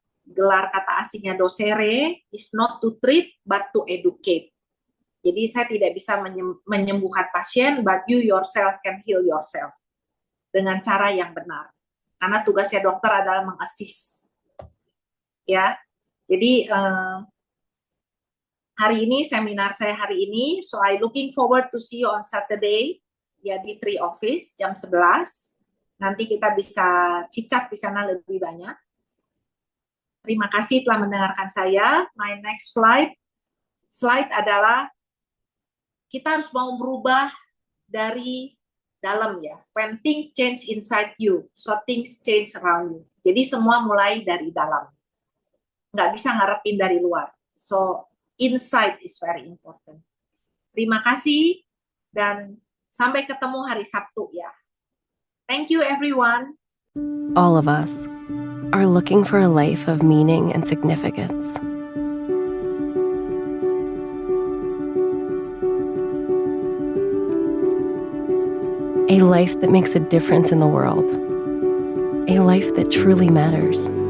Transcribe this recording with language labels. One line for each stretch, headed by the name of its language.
Indonesian: Gelar kata aslinya
English: docere is not to treat but to educate.
Indonesian: Jadi saya tidak bisa menyembuhkan pasien,
English: but you yourself can heal yourself
Indonesian: dengan cara yang benar. Karena tugasnya dokter adalah mengassist. Ya, jadi hari ini seminar saya hari ini,
English: so I looking forward to see you on Saturday
Indonesian: ya di Tree Office jam 11. Nanti kita bisa cicat di sana lebih banyak. Terima kasih telah mendengarkan saya.
English: My next slide
Indonesian: adalah kita harus mau merubah dari dalam ya.
English: When things change inside you, so things change around you.
Indonesian: Jadi semua mulai dari dalam. Nggak bisa ngarepin dari luar.
English: So inside is very important.
Indonesian: Terima kasih dan sampai ketemu hari Sabtu ya.
English: Thank you everyone. All of us are looking for a life of meaning and significance. A life that makes a difference in the world. A life that truly matters.